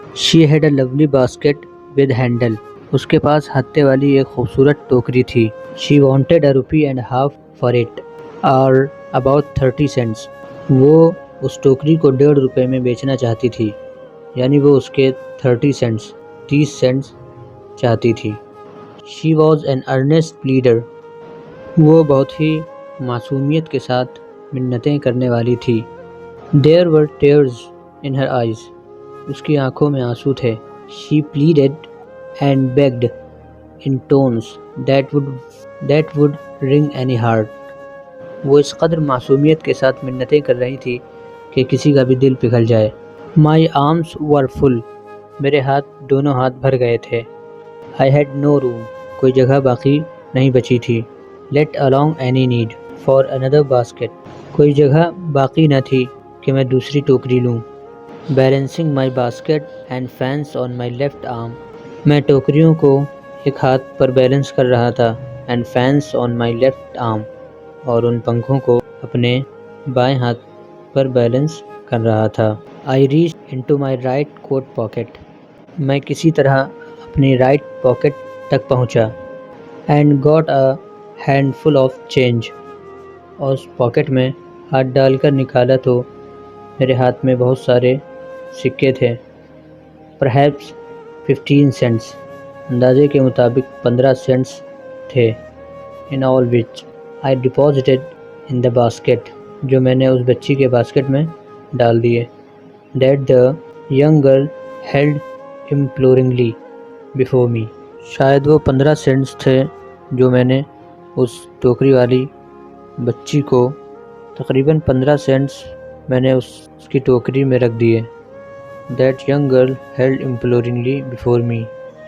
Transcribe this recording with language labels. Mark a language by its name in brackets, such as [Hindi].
[English] She had a lovely basket with handle. [Urdu] اس کے پاس ہتے والی ایک خوبصورت ٹوکری تھی. [English] She wanted $1.50 for it, or about 30 cents. [Urdu] وہ اس ٹوکری کو $1.50 میں بیچنا چاہتی تھی، یعنی وہ اس کے 30 cents چاہتی تھی. [English] She was an earnest pleader. [Urdu] وہ بہت ہی معصومیت کے ساتھ منتیں کرنے والی تھی. [English] There were tears in her eyes. [Urdu] اس کی آنکھوں میں آنسو تھے. [English] She pleaded and begged in tones that would wring any heart. [Urdu] وہ اس قدر معصومیت کے ساتھ منتیں کر رہی تھی کہ کسی کا بھی دل پگھل جائے. [English] My arms were full [Urdu] میرے دونوں ہاتھ بھر گئے تھے۔ [English] I had no room. [Urdu] کوئی جگہ باقی نہیں بچی تھی۔ [English] Let alone any need for another basket. [Urdu] کوئی جگہ باقی نہ تھی کہ میں دوسری ٹوکری لوں۔ [English] Balancing my basket and fans on my left arm. [Urdu] میں ٹوکریوں کو ایک ہاتھ پر بیلنس کر رہا تھا [English] and fans on my left arm. [Urdu] اور ان پنکھوں کو اپنے بائیں ہاتھ پر بیلنس کر رہا تھا۔ [English] I reached into my right coat pocket. [Urdu] میں کسی طرح اپنی رائٹ پاکٹ تک پہنچا [English] and got a handful of change. [Urdu] اور اس پاکٹ میں ہاتھ ڈال کر نکالا تو میرے ہاتھ میں بہت سارے سکے تھے۔ [English] Perhaps 15 cents. [Urdu] اندازے کے مطابق 15 سینٹس تھے۔ [English] In all which I deposited in the basket. [Urdu] جو میں نے اس بچی کے باسکٹ میں ڈال دیے۔ [English] That the young girl held imploringly before me. [Urdu] شاید وہ 15 سینٹس تھے جو میں نے اس ٹوکری والی بچی کو تقریباً 15 سینٹس میں نے اس کی ٹوکری میں رکھ دیے۔ [English] That young girl held imploringly before me.